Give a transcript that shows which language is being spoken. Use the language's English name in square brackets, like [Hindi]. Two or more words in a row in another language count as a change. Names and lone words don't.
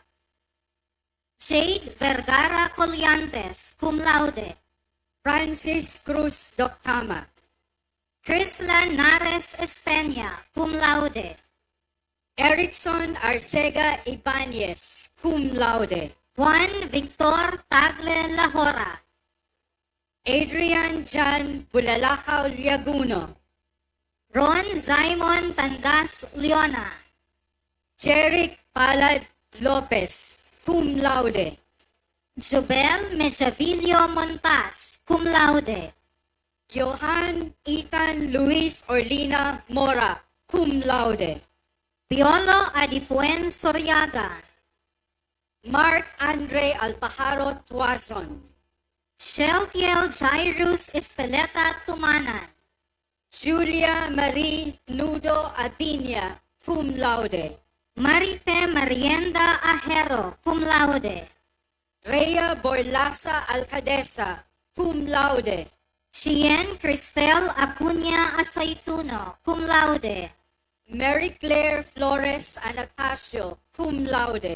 [English] Jade Vergara Colliantes, [Latin] cum laude. [English] Francis Cruz Doctama. Crislan Nares Espeña, [Latin] cum laude. [English] Erickson Arcega Ibanez, [Latin] cum laude. [English] Juan Victor Tagle Lahora. Adrian Jan Bulalakaw Liaguno. Ron Simon Tandas Leona. Jeric Palad Lopez, [Latin] cum laude. [English] Jubel Mejavillo Montas, [Latin] cum laude. [English] Johan Ethan Luis Orlina Mora, [Latin] cum laude. [English] Piolo Adifuen Soriaga. Mark Andre Alpajaro Tuason. Sheltiel Jairus Espeleta Tumanan. Julia Marie Nudo Adinia, [Latin] cum laude. [English] Marife Marienda Ahero, [Latin] cum laude. [English] Rhea Borlasa Alcadesa, [Latin] cum laude. [English] Chien Cristel Acuña Aceituno, [Latin] cum laude. [English] Mary Claire Flores Anastasio, [Latin] cum laude.